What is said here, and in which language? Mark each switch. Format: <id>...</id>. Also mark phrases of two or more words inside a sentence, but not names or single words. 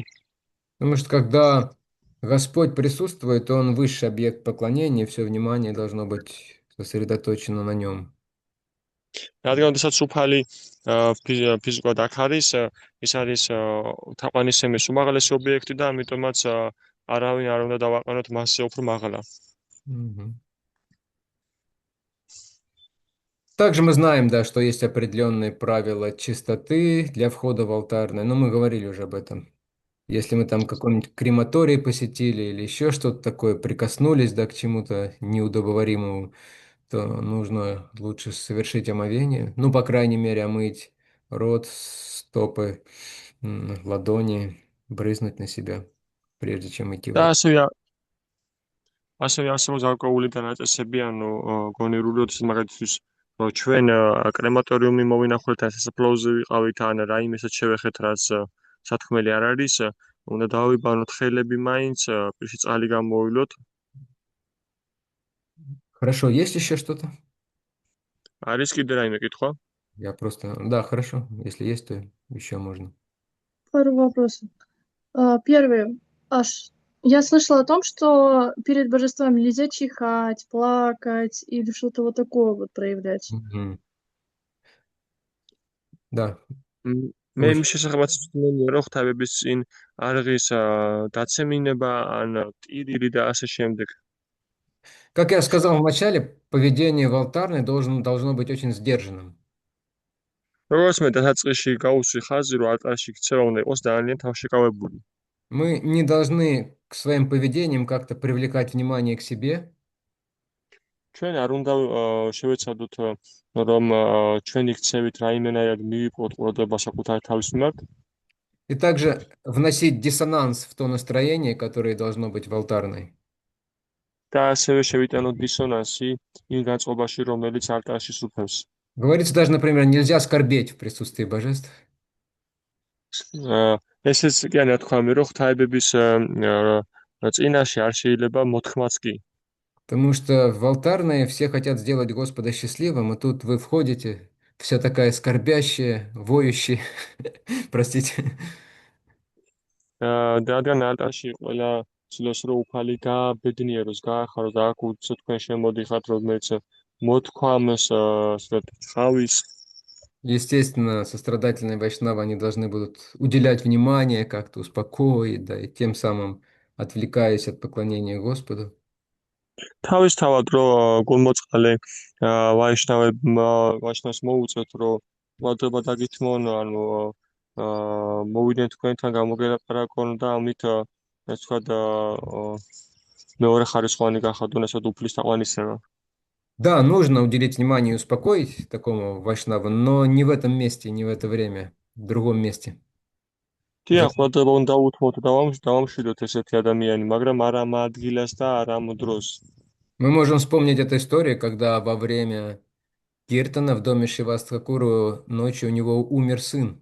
<ru>Потому что когда Господь присутствует, Он высший объект поклонения, все внимание должно быть сосредоточено на нем.</ru> <ka>რადგან შესაძაც უფალი ფიზიკურად აქ არის, ის არის თაყვანისმცემლის უმაღლესი ობიექტი და ამიტომაც არავინ არ უნდა დავაყენოთ მასზე უფრო მაღლა. Мгм.</ka> <ru>Также мы знаем, да, что есть определенные правила чистоты для входа в алтарное, но мы говорили уже об этом. Если мы там какой-нибудь крематорий посетили или еще что-то такое, прикоснулись, да, к чему-то неудобоваримому, то нужно лучше совершить омовение. Ну, по крайней мере, омыть рот, стопы, ладони. брызнуть на себя, прежде чем идти в</ru> <ka>და</ka> <ru>лавку.</ru> <ka>ასევე არსებობს გარკვეული დანაწესები, ანუ გონივრული, როდესაც მაგალითისთვის ჩვენ კრემატორიუმი მოვინახულეთ, ან სასაფლაოზე ვიყავით, ან რაიმესაც შევეხეთ, რაც სათქმელი არ არის, უნდა დავიბანოთ ხელები მაინც, პირში წყალი გამოვილოთ.</ka> <ru>Хорошо, есть еще что-то?</ru> <ka>არის კიდე რაიმე კითხვა?</ka> <ru>Я просто... Да, хорошо. Если есть, то еще можно. Пару вопросов. Первый. Я слышала о том, что перед божеством нельзя чихать, плакать или что-то вот такое вот проявлять. Мгм. Да,</ru> <ka>მე</ka> <ru>очень.</ru> <ka>მის შესახებაც ვწდენია, რომ ღვთაებების წინ არღის დაცემინება, ან ტირილი და ასე შემდეგ.</ka> <ru>Как я сказал в начале, поведение в алтарной должно быть очень сдержанным.</ru> <ka>როგორც მე დასაწყისში გაუსვი ხაზი, რომ алтарში ქცევა უნდა იყოს ძალიან თავშეკავებული.</ka> <ru>Мы не должны к своим поведением как-то привлекать внимание к себе,</ru> <ka>ჩვენ არ უნდა შევეცადოთ, რომ ჩვენი ქცევით რაიმენაირად მივიპყროთ ყურადღება საკუთარი თავის მიმართ</ka> <ru>и также вносить диссонанс в то настроение, которое должно быть в алтарной.</ru> <ka>და ასევე შევიტანოთ დისონანსი იმ განწყობაში, რომელიც алтарში სუფევს.</ka> <ru>Говорится даже, например, нельзя скорбеть в присутствии божеств.</ru> <ka>ესეც კი არა თქვამი, რომ ღვთაებების წინაშე არ შეიძლება მოთქმაც კი.</ka> <ru>Потому что в алтарной все хотят сделать Господа счастливым, а тут вы входите, вся такая скорбящая, воющая, простите.</ru> <ka>და რადგან алтарში ყველა ცდილობს, რომ უფალი გააბედნიეროს, გაახაროს და აქ უცებ თქვენ შემოდიხართ, რომელიც მოთქვამს, სწორედ ხავის</ka> <ru>Естественно, сострадательные вайшнавы, они должны будут уделять внимание, как-то успокоить, да, и тем самым отвлекаясь от поклонения Господу.</ru> <ka>თავისთავად რო გულმოწყალე ვაიშნავს მოუწევთ რომ ყურადღება დაგითმონ ანუ მოვიდნენ თქვენთან გამოგელაპარაკონ და ამით ეს ვთქვათ მეორე ხარისხოვანი გახადონ ესეთ უფლის თაყვანისება.</ka> <ru>Да, нужно уделить внимание и успокоить такому вайшнаву, но не в этом месте, не в это время, в другом месте.</ru> <ka>დიახ, ყურადღება უნდა უთმოთ და დავამშვიდოთ ესეთი ადამიანი, მაგრამ არა ამ ადგილას და არა ამ დროს.</ka> <ru>Мы можем вспомнить эту историю, когда во время Киртана в доме Шивастхакуру ночью у него умер сын.</ru>